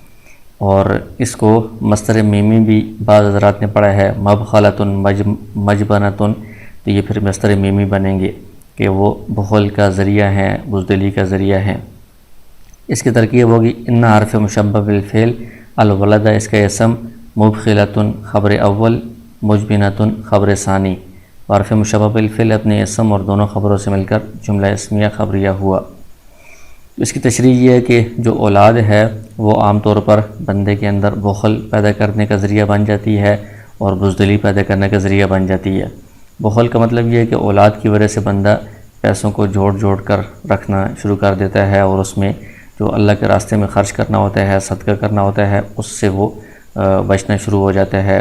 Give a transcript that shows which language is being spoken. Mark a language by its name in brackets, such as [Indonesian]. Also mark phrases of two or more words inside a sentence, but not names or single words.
[Urdu] اور اس کو مصدر میمی بھی بعض حضرات نے پڑھا ہے، [Arabic] مبخلۃ مجبنۃ، [Urdu] تو یہ پھر مصدر میمی بنیں گے کہ وہ بخل کا ذریعہ ہیں، بزدلی کا ذریعہ ہیں۔ اس کی ترکیب ہوگی ان [Arabic] حرف مشبہ بالفعل، [Urdu] الولد اس کا اسم، مبخلۃ خبر اول، مجبنۃ خبر ثانی، [Arabic] حرف مشبہ بالفعل [Urdu] اپنے اسم اور دونوں خبروں سے مل کر جملہ اسمیہ خبریہ ہوا۔ اس کی تشریح یہ ہے کہ جو اولاد ہے وہ عام طور پر بندے کے اندر بخل پیدا کرنے کا ذریعہ بن جاتی ہے اور بزدلی پیدا کرنے کا ذریعہ بن جاتی ہے۔ بخل کا مطلب یہ ہے کہ اولاد کی وجہ سے بندہ پیسوں کو جوڑ کر رکھنا شروع کر دیتا ہے اور اس میں جو اللہ کے راستے میں خرچ کرنا ہوتا ہے، صدقہ کرنا ہوتا ہے، اس سے وہ بچنا شروع ہو جاتا ہے۔